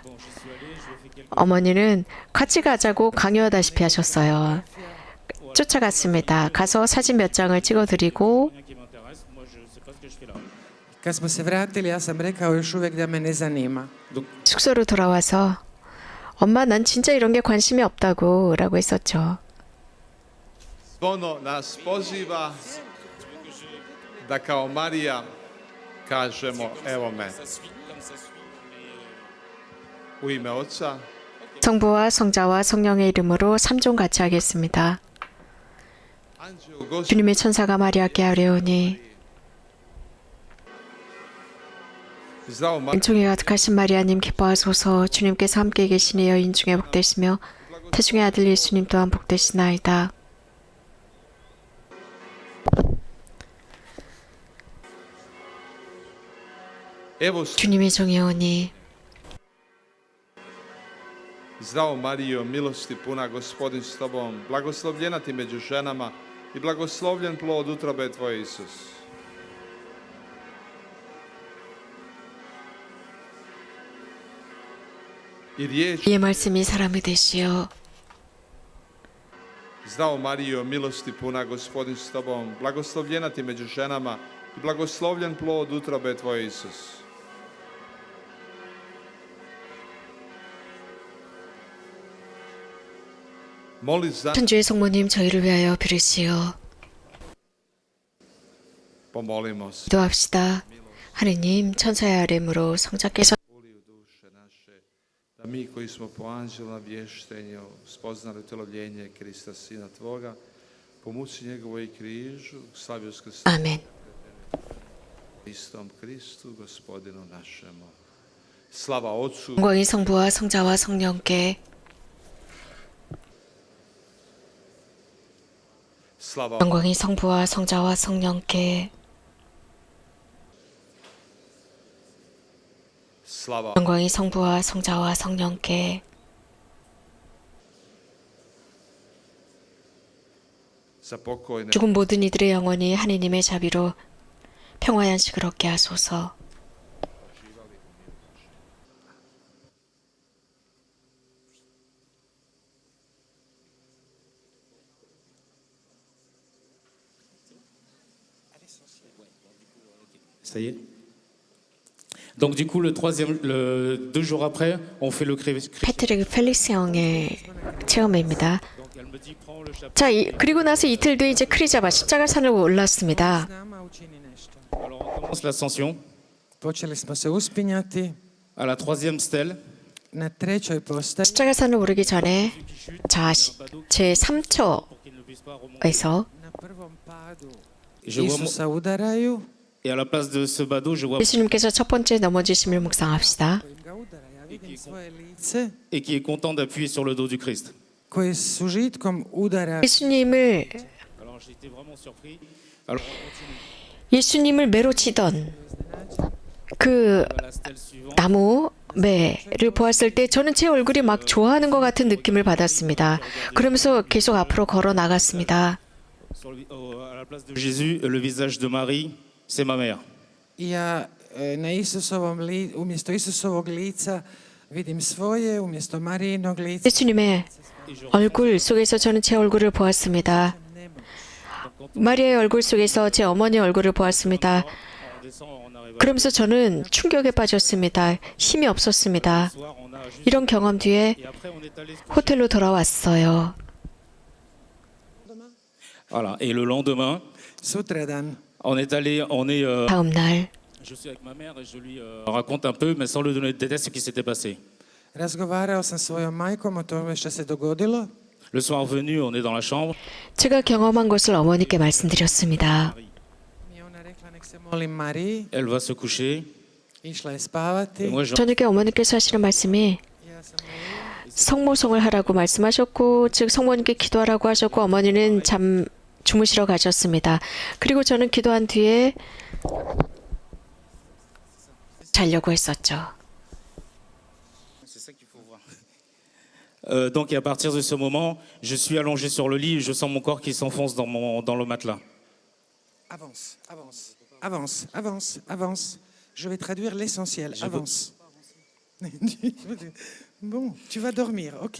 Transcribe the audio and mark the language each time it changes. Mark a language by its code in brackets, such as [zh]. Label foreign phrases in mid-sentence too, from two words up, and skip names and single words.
[ko] 어머니는 같이 가자고 강요하다시피 하셨어요. 쫓아갔습니다. 가서 사진 몇 장을 찍어드리고 [fr] rien qui m'intéresse. Moi, je sais pas ce que je fais là. [hr] Kad smo se vratili, ja sam rekao još uvijek da me ne zanima. [fr] Donc, [ko] 숙소로 돌아와서 엄마 난 진짜 이런 게 관심이 없다고 라고 했었죠. [hr] Ono nas poziva da kao Marija kažemo evo me u ime Oca [ko] 성부와 성자와 성령의 이름으로 삼종 같이 하겠습니다. [hr] Anđeo Gospod [ko] 주님의 천사가 마리아께 아뢰오니 [hr] zdravo Marija [ko] 은총이 가득하신 마리아님 기뻐하소서. 주님께서 함께 계시니 여인 중에 복되시며 태중의 아들 예수님 또한 복되시나이다. [hr] evo [ko] 주님의 종이 오니 [hr] zdravo Marijo milosti puna Gospodin s tobom blagoslovljena ti među ženama i blagoslovljen plod utrobe tvoje Isus. I riječ [ko] 이의 말씀이 사람이 되시어 [hr] Zdravo Marijo, milosti puna, Gospodin s tobom, blagoslovljena ti među ženama i blagoslovljen plod utrobe tvoje Isus. Moli za [ko] 천주의 성모님 저희를 위하여 빌으시오. [hr] pomolimo se. [ko] 기도합시다. 하느님 천사의 아뢰므로 성자께서 [hr] Uli u duše naše, da mi koji smo po anđelom vještenju spoznali utjelovljenje Krista Sina Tvoga, po muci njegovoj i križu, slavi uskrsnuće [ko] 아멘. [hr] Istom Kristu, Gospodinu našemu. Slava Otcu, [ko] 영광이 성부와 성자와 성령께 [hr] slava [ko] 영광이 성부와 성자와 성령께 [hr] slava [ko] 영광이 성부와 성자와 성령께 [hr] za pokojne [ko] 죽은 모든 이들의 영혼이 하느님의 자비로 평화의 안식을 얻게 하소서. [fr] Ça y est. Donc du coup, le 2 jours après, on fait le crématoire. [ko] 패트릭 펠릭스 형의 체험입니다. [fr] Donc elle me dit, prends le chapeau. [ko] 자, 그리고 나서 이틀 뒤에 이제 크리자바 십자가산을 올랐습니다. [hr] S nama učini nešto. [fr] Alors on commence l'ascension [hr] Počeli smo se uspinjati [fr] à la 3e stèle. [hr] na trećoj postaji. [ko] 십자가산을 오르기 전에 자, 제 3초에서 [fr] Pour qu'il ne puisse pas remonter. [hr] Na prvom padu [fr] Je vois mon- [hr] Isusa udaraju, [fr] Et à la place de ce badaud, je vois [ko] 예수님께서 첫 번째 넘어지심을 묵상합시다. [hr] kojim ga udara. Ja vidim svoje lice [fr] et qui est content d'appuyer sur le dos du Christ. [hr] koji s užitkom udara. [ko] 예수님을 [fr] Alors j'étais vraiment surpris. Alors [ko] 예수님을 매로 치던 그 [fr] à la stèle suivante, [ko] 나무 매를 보았을 때 저는 제 얼굴이 막 좋아하는 것 같은 느낌을 받았습니다. 그러면서 계속 앞으로 걸어 나갔습니다. [fr] à la place de Jésus, le visage de Marie, c'est ma mère. [hr] I ja na umjesto Isusovog lica vidim svoje, umjesto Marijinog lica [ko] 예수님의 얼굴 속에서 저는 제 얼굴을 보았습니다. 마리아의 얼굴 속에서 제 어머니의 얼굴을 보았습니다. [fr] On descend, on arrive [ko] 그러면서 저는 충격에 빠졌습니다. 힘이 없었습니다. [fr] soir, on a juste... [ko] 이런 경험 뒤에 [fr] Et après on est allé se coucher. [ko] 호텔로 돌아왔어요. [fr] Voilà. Et le lendemain, [hr] sutradan. [ko] 다음 날 [fr] je suis avec ma mère et je lui raconte un peu, mais sans lui donner de détails, ce qui s'était passé. [hr] Razgovarao sam svojom majkom o tome što se dogodilo. [fr] Le soir venu, on est dans la chambre. [ko] 제가 경험한 것을 어머니께 말씀드렸습니다. [hr] I ona rekla nek se molim Mariji. [fr] Elle va se coucher. [hr] Išla je [fr] Et [hr] spavati. [fr] moi, je... [ko] 저녁에 어머니께서 하시는 말씀이 [hr] Ja sam molila. [ko] 성모송을 하라고 말씀하셨고, 즉 성모님께 기도하라고 하셨고, 어머니는 주무시러 가셨습니다. 그리고 저는 기도한 뒤에 자려고 했었죠. [fr] C'est ça qu'il faut voir. Donc, et à partir de ce moment, je suis allongé sur le lit et je sens mon corps qui s'enfonce dans le matelas. Avance, avance, avance, avance, avance. Je vais traduire l'essentiel. Avance. Bon, tu vas dormir, ok.